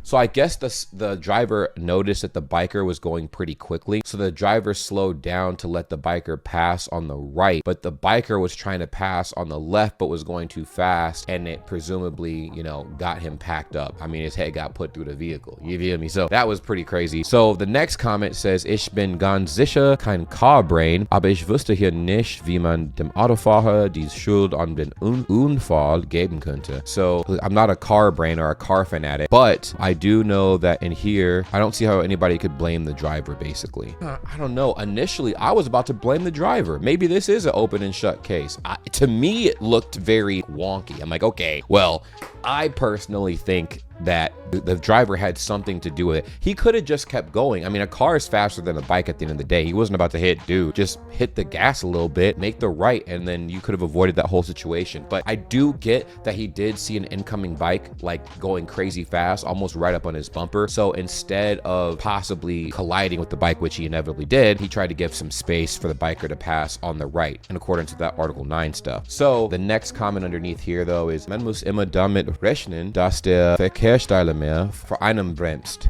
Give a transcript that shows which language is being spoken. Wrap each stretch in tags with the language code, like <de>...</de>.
<en>So I guess the driver noticed that the biker was going pretty quickly, so the driver slowed down to let the biker pass on the right, but the biker was trying to pass on the left but was going too fast, and it presumably, you know, got him packed up. I mean, his head got put through the vehicle. You feel me? So that was pretty crazy. So the next comment says,</en> <de>Ich bin ganz sicher kein Car-Brain, aber ich wüsste hier nicht, wie man dem Autofahrer die Schuld an den Unfall geben könnte.</de> <en>So I'm not a car brain or a car fanatic, but I do know that in here, I don't see how anybody could blame the driver, basically. I don't know. Initially, I was about to blame the driver. Maybe this is an open and shut case. To me, it looked very wonky. I'm like, okay, well, I personally think that the driver had something to do with it. He could have just kept going. I mean, a car is faster than a bike at the end of the day. He wasn't about to hit dude. Just hit the gas a little bit, make the right, and then you could have avoided that whole situation. But I do get that he did see an incoming bike like going crazy fast, almost right up on his bumper. So instead of possibly colliding with the bike, which he inevitably did, he tried to give some space for the biker to pass on the right in accordance with that Article 9 stuff. So the next comment underneath here though is,</en> <de>man muss immer damit rechnen, dass der Verkehrsteilnehmer vor einem bremst.</de>